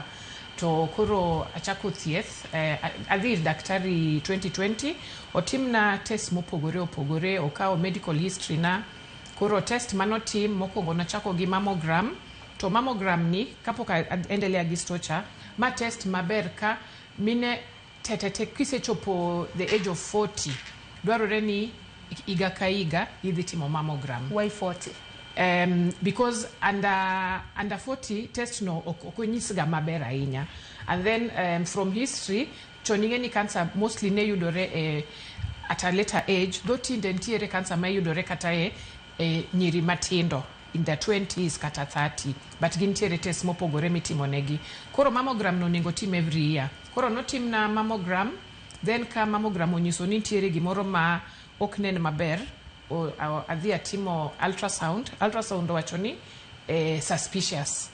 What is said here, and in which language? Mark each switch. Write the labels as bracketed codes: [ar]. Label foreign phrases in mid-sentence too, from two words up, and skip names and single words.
[luo] To koro achako thieth adhi daktari 2020 otimna test mopogore okao [en] medical history [luo] na koro test manotim mokwongo nachako gi mammogram. To mammogram ni kapok endelea gi stocha ma test maber ka mine tetete kisechopo [en] the age of 40 [luo] dwarore ni iga ka iga idhi timo mammogram. [en] Why 40? Because under 40 test [luo] no okonyisga maber ahinya. [en] And then from history [luo] choningeni [en] cancer mostly [luo] ne yudore [en] at a later age, though [luo] tinde ntiere cancer ma yudore kata nyiri matindo [en] in the 20s [luo] kata 30, but gintiere test mopogore mitimo negi. Koro mammogram no nego tim [en] every year. [luo] Koro notim na mammogram, then ka mammogram onyiso ni ntiere gimoro ma oknen maber, adhi atimo ultrasound wacho ni suspicious.